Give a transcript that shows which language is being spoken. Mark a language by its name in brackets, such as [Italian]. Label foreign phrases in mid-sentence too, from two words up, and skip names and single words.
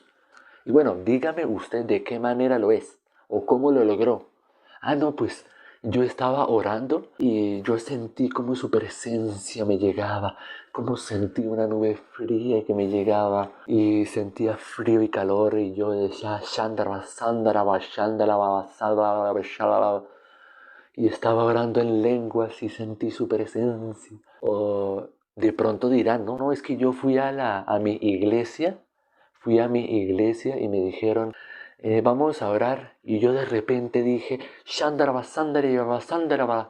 [Spanish] Y bueno, dígame usted de qué manera lo es o cómo lo logró. Ah, no, pues yo estaba orando y yo sentí como su presencia me llegaba, como sentí una nube fría que me llegaba y sentía frío y calor y yo decía, "Shandara, sandara, ba, shandara, ba, sandara, ba, shandara", y estaba orando en lenguas y sentí su presencia. O de pronto dirán, no, no, es que yo fui a mi iglesia y me dijeron, vamos a orar. Y yo de repente dije, Shandaraba, Sandaraba, Sandaraba.